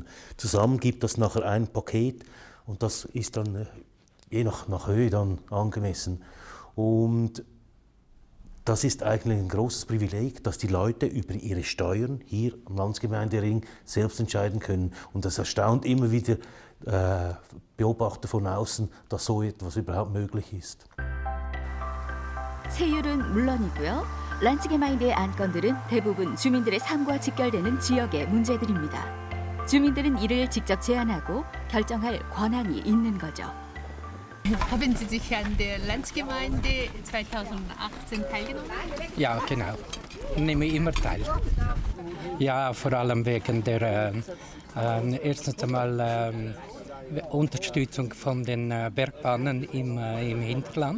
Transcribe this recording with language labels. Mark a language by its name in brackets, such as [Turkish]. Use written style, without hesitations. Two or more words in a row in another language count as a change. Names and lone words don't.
[German] Zusammen gibt das nachher ein Paket und das ist dann je nach Höhe dann angemessen. Und das ist eigentlich ein großes Privileg, dass die Leute über ihre Steuern hier am Landsgemeindering selbst entscheiden können. Und das erstaunt immer wieder Beobachter von außen, dass so etwas überhaupt möglich ist. [Korean] 세율은 물론이고요. 란츠게마인드의 안건들은 대부분 주민들의 삶과 직결되는 지역의 문제들입니다. 주민들은 이를 직접 제안하고 결정할 권한이 있는 거죠. [German] Haben Sie sich an der Landsgemeinde 2018 teilgenommen? Ja, genau. Ich nehme immer teil. Ja, vor allem wegen der erstens einmal Unterstützung von den Bergbahnen im Hinterland.